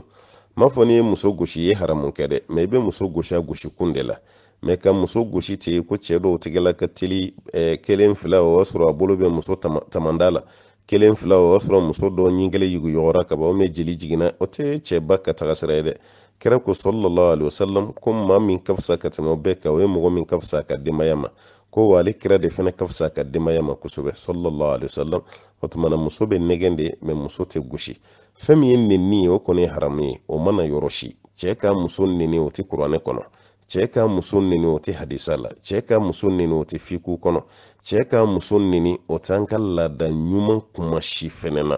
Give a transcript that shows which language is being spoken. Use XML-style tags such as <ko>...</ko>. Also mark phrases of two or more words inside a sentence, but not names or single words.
<bm>M'a fɔ n'i ye muso gosi i ye haramu kɛ dɛ, mais i bɛ muso gosi a gosi kun de la. Mais ka muso gosi ten ko cɛ dɔw tigɛla ka teli kelen fila o y'a sɔrɔ a bolo bɛ muso tamanda la, kelen fila o y'a sɔrɔ muso dɔ ɲingɛlɛ yuguyɔgɔra ka ban o mɛ jeli jiginna, o tɛ cɛba ka taga sira ye dɛ. Kira ko</bm> <ar>صلى الله عليه وسلم</ar> <bm>ko maa min ka fisa ka tɛmɛ o bɛɛ kan o ye mɔgɔ min ka fisa ka denbaya ma, ko wa ale kira de fana ka fisa ka denbaya ma kosɛbɛ</bm> <ar>صلى الله عليه وسلم.</ar> <bm>O tuma na muso bɛ nɛgɛn de mais muso tɛ gosi. Fɛn min ye nɛni ye o kɔni ye haramu ye, o mana yɔrɔ si. Cɛ ka muso nɛni o tɛ kuranɛ kɔnɔ, cɛ ka muso nɛni o tɛ hadisa la, cɛ ka muso nɛni o tɛ fiku kɔnɔ, cɛ ka muso nɛni o t'an ka laada ɲuman kuma si fɛnɛ na.</bm>